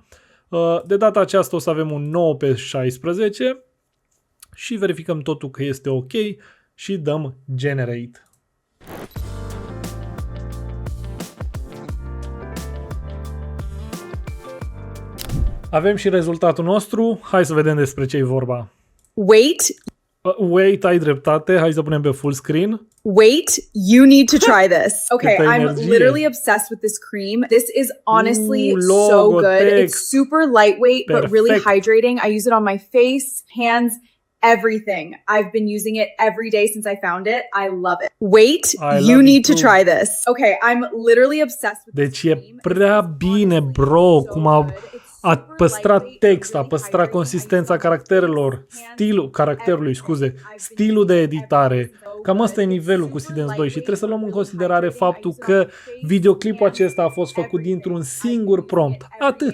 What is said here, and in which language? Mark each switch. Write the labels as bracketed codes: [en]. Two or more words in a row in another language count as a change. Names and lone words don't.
[ro] De data aceasta o să avem un 9/16 și verificăm totul că este ok și dăm generate. Avem și rezultatul nostru. Hai să vedem despre ce e vorba. Wait, ai dreptate. Hai să punem pe full screen. [en] Wait, you need to try this. Okay, I'm literally obsessed with this cream. This is honestly so good. It's super lightweight, but really hydrating. I use it on my face, hands, everything. I've been using it every day since I found it. I love it. Wait, you need to try this. Okay, I'm literally obsessed with this cream. [ro] Deci e prea bine, bro, cum a păstrat text, a păstrat consistența caracterelor, stilul de editare. Cam asta e nivelul cu Seedance 2 și trebuie să luăm în considerare faptul că videoclipul acesta a fost făcut dintr-un singur prompt.